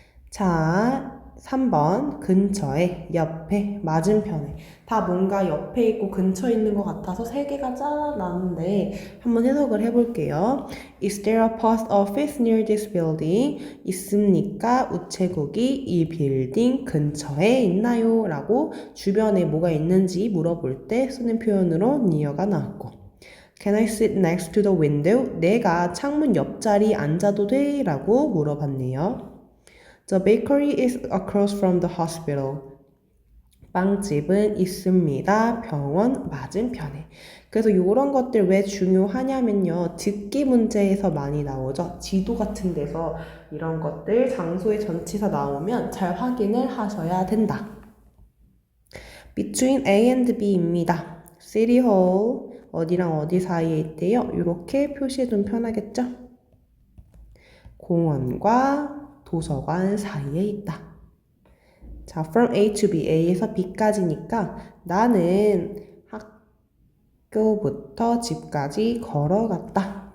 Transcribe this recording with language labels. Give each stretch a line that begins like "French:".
Korean: 자, 3번 근처에, 옆에, 맞은편에 다 뭔가 옆에 있고 근처에 있는 것 같아서 3개가 짜놨는데 한번 해석을 해볼게요.
English: Is there a post office near this building?
Korean: 있습니까? 우체국이 이 빌딩 근처에 있나요? 라고 주변에 뭐가 있는지 물어볼 때 쓰는 표현으로 near가 나왔고
English: Can I sit next to the window?
Korean: 내가 창문 옆자리 앉아도 돼? 라고 물어봤네요.
English: The bakery is across from the hospital.
Korean: 빵집은 있습니다. 병원 맞은편에. 그래서 이런 것들 왜 중요하냐면요. 듣기 문제에서 많이 나오죠. 지도 같은 데서 이런 것들 장소의 전치사 나오면 잘 확인을 하셔야 된다.
English: Between A and B입니다.
Korean: City Hall 어디랑 어디 사이에 있대요. 이렇게 표시해두면 편하겠죠? 공원과 도서관 사이에 있다. 자, from A to B, A에서 B까지니까 나는 학교부터 집까지 걸어갔다.